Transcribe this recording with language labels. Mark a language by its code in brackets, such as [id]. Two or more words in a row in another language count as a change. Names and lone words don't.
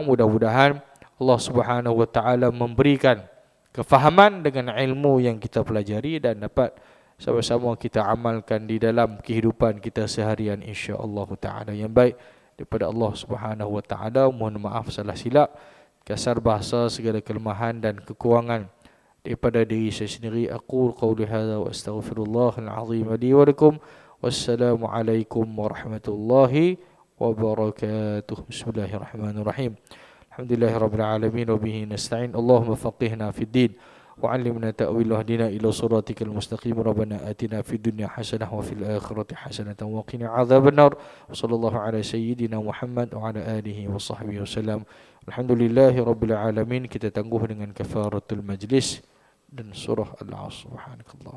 [ms] Mudah-mudahan Allah [ar] سبحانه وتعالى [ms] memberikan kefahaman dengan ilmu yang kita pelajari dan dapat sama-sama kita amalkan di dalam kehidupan kita seharian, [ar] إن شاء الله تعالى. [ms] Yang baik daripada Allah [ar] سبحانه وتعالى. [ms] Mohon maaf salah silap, kasar bahasa, segala kelemahan dan kekurangan daripada diri saya sendiri. [ar] أقول قولي هذا وأستغفر الله العظيم لي ولكم. والسلام عليكم ورحمة الله وبركاته. بسم الله الرحمن الرحيم. الحمد لله رب العالمين وبه نستعين. اللهم فقهنا في الدين وعلمنا التأويل واهدنا إلى صراطك المستقيم. ربنا آتنا في الدنيا حسنة وفي الآخرة حسنة وقنا عذاب النار. صلى الله على سيدنا محمد وعلى آله وصحبه وسلم. الحمد لله رب العالمين. [ms] Kita tangguh dengan [ar] كفارة المجلس [ms] dan surah Al-Asr. Subhanakallah.